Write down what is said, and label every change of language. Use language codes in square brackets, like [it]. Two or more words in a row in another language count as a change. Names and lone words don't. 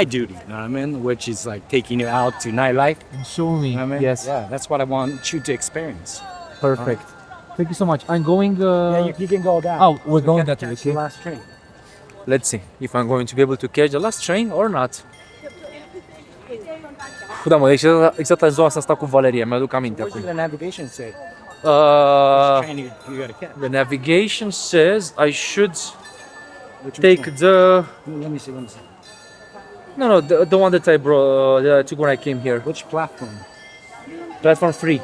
[en] my duty. You know what I mean? Which is like taking you out to nightlife. And show me. You know what I mean? Yes. Yeah. That's what I want you to experience. Perfect. Thank you so much. I'm going. You can go down. Oh, we're going that way. Okay. Last train. Let's see if I'm going to be able to catch the last train or not. [ro] Da, mă, deci exact în ziua asta asta cu Valeria, mi-aduc aminte [en] What [ro] acum. [en] does the navigation say? Uh, You gotta catch. the navigation says I should Which take one? the Let me see. No, the one that I brought, that I took when I came here. Which platform? Platform free.